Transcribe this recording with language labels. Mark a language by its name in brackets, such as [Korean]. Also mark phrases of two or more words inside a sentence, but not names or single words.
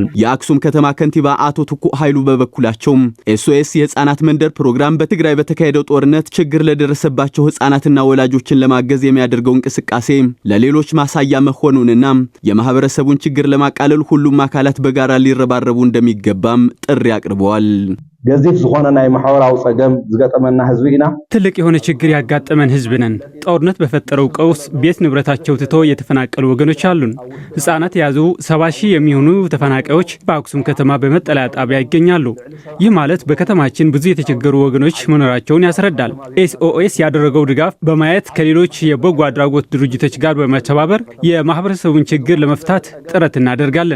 [Amharic] የአክሱም ከተማ ከንቲባ አቶ ትኩ ኃይሉ በበኩላቸው ኤስኦኤስ የህፃናት መንደር ፕሮግራም በትግራይ በተካሄደው ጦርነት ችግር ለደረሰባቸው ህፃናትና ወላጆችን ለማገዝ የሚያደርገው እንቅስቃሴ ለሌሎች ማሳያ መሆኑንና የማህበረሰቡን ችግር ለማቃለል ሁሉም አካላት በጋራ ሊረባረቡ እንደሚገባም ጥሪ አቅርበዋል። [Tigrinya] ገዚፍ ዝኾነ ናይ ማህበራዊ ጸገም ዝገጠመና ህዝብ ኢና [Amharic] ትልቅ የሆነ ችግር ያጋጠመን ህዝብ ነን። ጦርነት በፈጠረው ቀውስ ቤት ንብረታቸው ትተው የተፈናቀሉ ወገኖች አሉን። ህፃናት የያዙ 70,000 የሚሆኑ ተፈናቃዮች በአክሱም ከተማ በመጠለያ ጣቢያ ይገኛሉ። ይህ ማለት በከተማችን ብዙ የተቸገሩ ወገኖች መኖራቸውን ያስረዳል። ኤስኦኤስ ያደረገው ድጋፍ በማየት ከሌሎች የበጎ አድራጎት ድርጅቶች ጋር በመተባበር የማህበረሰቡን ችግር ለመፍታት ጥረት እናደርጋለን።